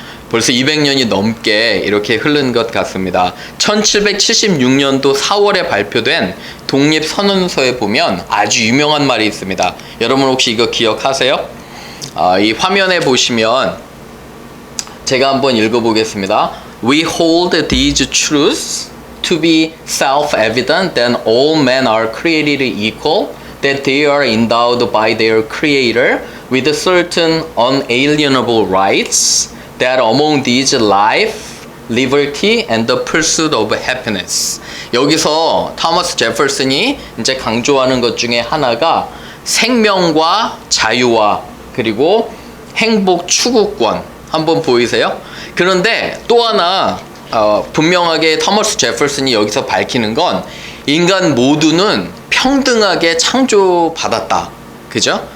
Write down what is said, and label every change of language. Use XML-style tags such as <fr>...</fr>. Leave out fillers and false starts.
<ko>벌써 200년이 넘게 이렇게 흐른 것 같습니다. 1776년도 4월에 발표된 독립선언서에 보면 아주 유명한 말이 있습니다. 여러분 혹시 이거 기억하세요? 이 화면에 보시면 제가 한번 읽어보겠습니다.</ko> <en>We hold these truths to be self-evident that all men are created equal, that they are endowed by their Creator with certain unalienable rights, that among these life, liberty, and the pursuit of happiness.</en> <ko>여기서 토마스 제퍼슨이 이제 강조하는 것 중에 하나가 생명과 자유와 그리고 행복 추구권 한번 보이세요? 그런데 또 하나 분명하게 토머스 제퍼슨이 여기서 밝히는 건 인간 모두는 평등하게 창조받았다. 그죠?</ko>